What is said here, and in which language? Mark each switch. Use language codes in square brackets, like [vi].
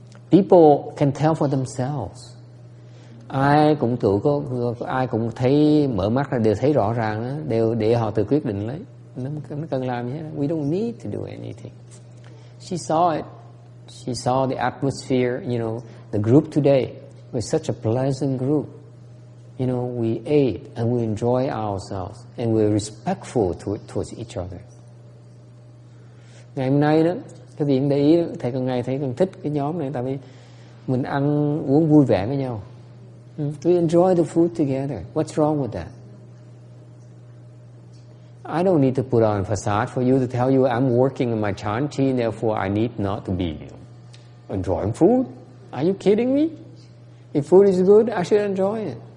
[en] People can tell for themselves. [vi] ai cũng ai cũng thấy mở mắt ra đều thấy rõ ràng đó, đều để họ tự quyết định lấy. Nó cần làm gì hết. [en] We don't need to do anything. She saw it. She saw the atmosphere, the group today was such a pleasant group. We ate and we enjoy ourselves and we're respectful towards each other. [vi] Ngày hôm nay đó, cái việc để ý, thầy càng ngày thấy càng thích cái nhóm này, tại vì mình ăn uống vui vẻ với nhau. [en] We enjoy the food together. What's wrong with that? I don't need to put on a facade for you to tell you I'm working on my chanchi, therefore I need not to be enjoying food. Are you kidding me? If food is good, I should enjoy it.